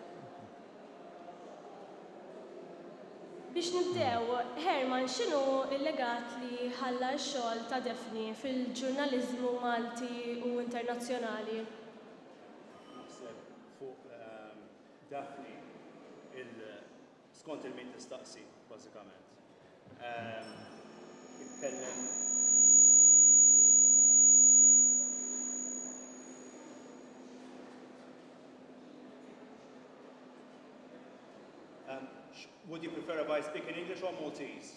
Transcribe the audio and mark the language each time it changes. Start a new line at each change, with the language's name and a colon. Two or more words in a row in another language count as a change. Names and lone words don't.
Maltese: Biex nibdew, Herman, x'inhu l-legat li ħalla x-xogħol ta' Daphne fil-ġurnaliżmu Malti u internazzjonali? Naħseb fuq Daphne skont il-min tistaqsi, bażikament.
English: Would you prefer if I speak in English or Maltese?